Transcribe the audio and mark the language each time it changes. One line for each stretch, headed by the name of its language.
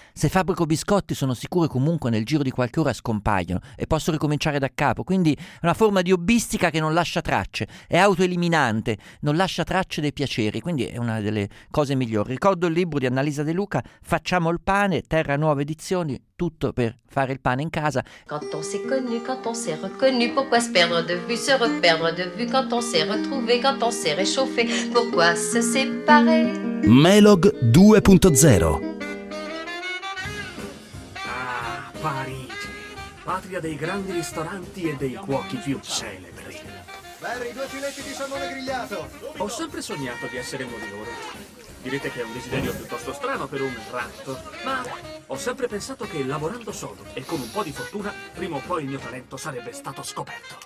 Italian: Se fabbrico biscotti, sono sicuro comunque nel giro di qualche ora scompaiono e posso ricominciare da capo. Quindi è una forma di hobbistica che non lascia tracce, è autoeliminante, non lascia tracce dei piaceri, quindi è una delle cose migliori. Ricordo il libro di Annalisa De Luca, Facciamo il pane, Terra Nuova Edizioni, tutto per fare il pane in casa.
French: Quand on s'est connu, quand on s'est reconnu, pourquoi se perdre de vue, se reperdre de vue, quand on s'est retrouvé, quand on s'est réchauffé, pourquoi se séparer?
Italian: Melog 2.0. Ah, Parigi, patria dei grandi ristoranti e dei cuochi più celebri. Barry, due filetti di salmone grigliato. Ho sempre sognato di essere uno di loro. Direte che è un desiderio piuttosto strano per un ratto, ma ho sempre pensato che lavorando sodo e con un po' di fortuna, prima o poi il mio talento sarebbe stato scoperto.